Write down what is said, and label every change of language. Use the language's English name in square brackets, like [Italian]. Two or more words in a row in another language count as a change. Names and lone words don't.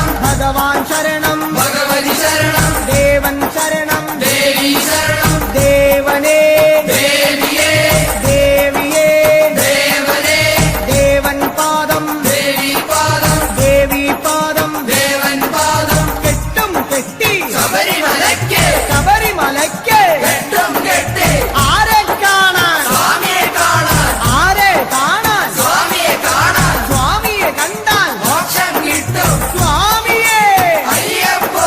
[Malayalam] ഭഗവാൻ ശരണം ഭഗവതി ശരണം ദേവൻ ശരണം ദേവി ശരണം देवने देविये देविये देवने ദേവൻ പാദം ദേവി പാദം ദേവൻ പാദം കെട്ടും കെട്ടി ശബരിമലയ്ക്ക് കെട്ടും കെട്ടി ആരെ കാണാൻ സ്വാമിയെ കാണാൻ ആരെ കാണാൻ സ്വാമിയെ കാണാൻ സ്വാമിയെ കണ്ടാൽ മോക്ഷം കിട്ടും സ്വാമിയെ അയ്യപ്പോ